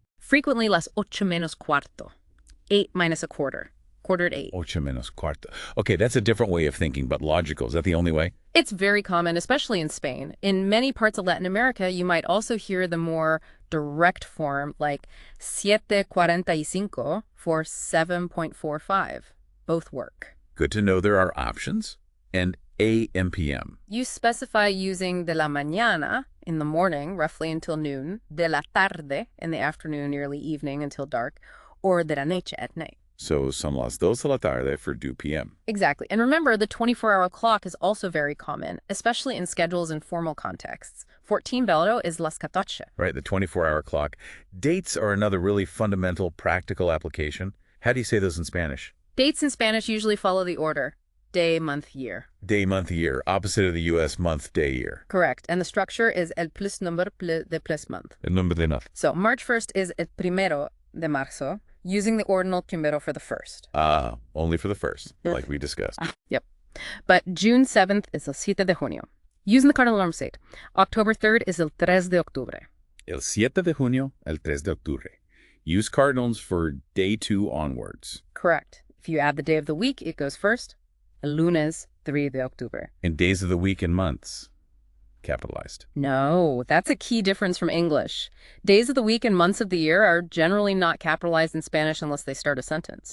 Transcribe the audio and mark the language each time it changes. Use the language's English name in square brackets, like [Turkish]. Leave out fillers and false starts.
[English] Frequently, [Spanish] las 8 menos cuarto. [English] 8 minus a quarter. Quarter to 8. [Spanish] 8 menos cuarto. [English] Okay, that's a different way of thinking, but logical. Is that the only way? It's very common, especially in Spain. In many parts of Latin America, you might also hear the more direct form, like 7:45 for 7.45. Both work. Good to know there are options. And AM PM. You specify using [Spanish] de la mañana [English] in the morning, roughly until noon, [Spanish] de la tarde [English] in the afternoon, early evening until dark, or [Spanish] de la noche [English] at night. So [Spanish] son las 2 de la tarde [English] for 2 p.m. Exactly. And remember, the 24-hour clock is also very common, especially in schedules and formal contexts. 14 bello is las 14. Right, the 24-hour clock. Dates are another really fundamental practical application. How do you say those in Spanish? Dates in Spanish usually follow the order: day, month, year. Day, month, year, opposite of the U.S. month, day, year. Correct. And the structure is el plus number de plus month. [Spanish] El nombre de month. [English] So March 1st is [Spanish] el primero de marzo, [English] using the ordinal primero for the first. Only for the first, like we discussed. Yep. But June 7th is [Spanish] el 7 de junio, [English] using the cardinal number state. October 3rd is [Spanish] el 3 de octubre. El 7 de junio, el 3 de octubre. [English] Use cardinals for day 2 onwards. Correct. If you add the day of the week, it goes first. [Spanish] El lunes 3 de octubre. [English] And days of the week and months, capitalized. No, that's a key difference from English. Days of the week and months of the year are generally not capitalized in Spanish unless they start a sentence.